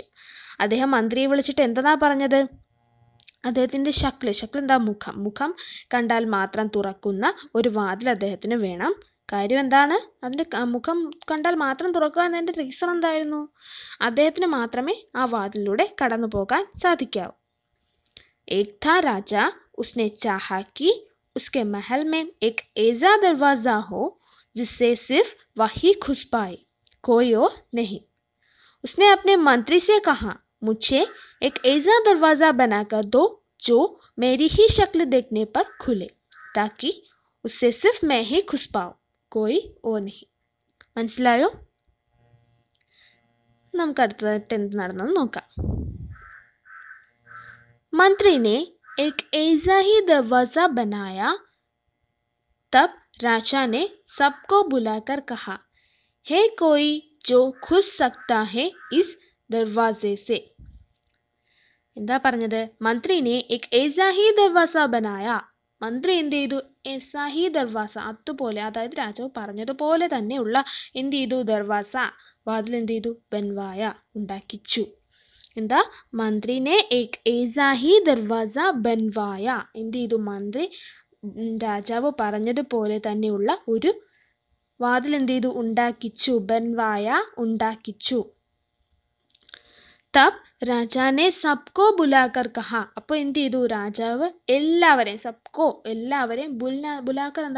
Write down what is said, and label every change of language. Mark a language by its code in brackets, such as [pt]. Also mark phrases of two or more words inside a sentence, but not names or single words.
[ml] അദ്ദേഹം മന്ത്രിയെ വിളിച്ചിട്ട് എന്താ പറഞ്ഞത്? അദ്ദേഹത്തിൻ്റെ ശക്ല് എന്താ? മുഖം കണ്ടാൽ മാത്രം തുറക്കുന്ന ഒരു വാതിൽ അദ്ദേഹത്തിന് വേണം. കാര്യം എന്താണ്? അതിൻ്റെ മുഖം കണ്ടാൽ മാത്രം തുറക്കുക എന്നതിൻ്റെ റീസൺ എന്തായിരുന്നു? അദ്ദേഹത്തിന് മാത്രമേ ആ വാതിലിലൂടെ കടന്നു പോകാൻ സാധിക്കാവൂ. [hi] एक था राजा, उसने चाहा कि उसके महल में एक ऐसा दरवाज़ा हो जिससे सिर्फ वही घुस पाए, कोई और नहीं. उसने अपने मंत्री से कहा, मुझे एक ऐसा दरवाज़ा बनाकर दो जो मेरी ही शक्ल देखने पर खुले, ताकि उससे सिर्फ मैं ही खुश पाऊं, कोई और नहीं. [ml] മനസ്സിലായോ? നമുക്ക് അടുത്തതായിട്ട് എന്ത് നടന്നെന്ന് നോക്കാം. [hi] मंत्री ने एक ऐसा ही दरवाजा बनाया. तब राजा ने सबको बुलाकर कहा, है कोई जो घुस सकता है इस दरवाजे से. [ml] എന്താ പറഞ്ഞത്? [hi] മന്ത്രിനെ एक ऐसा ही दरवाजा बनाया. [ml] മന്ത്രി എന്ത് ചെയ്തു? [hi] ऐसा ही दरवाजा, [ml] അതുപോലെ, അതായത് രാജാവ് പറഞ്ഞതുപോലെ തന്നെയുള്ള എന്ത് ചെയ്തു? ദർവാസ, വാതിൽ എന്ത് ചെയ്തു? ബൻവായ, ഉണ്ടാക്കിച്ചു. [hi] എന്താ? മന്ത്രിനെ एक ऐसा ही दरवाजा बनवाയ. [ml] എന്ത് ചെയ്തു? മന്ത്രി രാജാവ് പറഞ്ഞതുപോലെ തന്നെയുള്ള ഒരു വാതിൽ എന്ത് ചെയ്തു? [hi] ഉണ്ടാക്കിച്ചു. ബൻവായ, ഉണ്ടാക്കിച്ചു. तब राजा ने सबको बुलाकर कहा. [ml] അപ്പോൾ എന്ത് ചെയ്തു? രാജാവ് എല്ലാവരെയും, സബ്കോ എല്ലാവരെയും, ബുലാക്കർ എന്താ?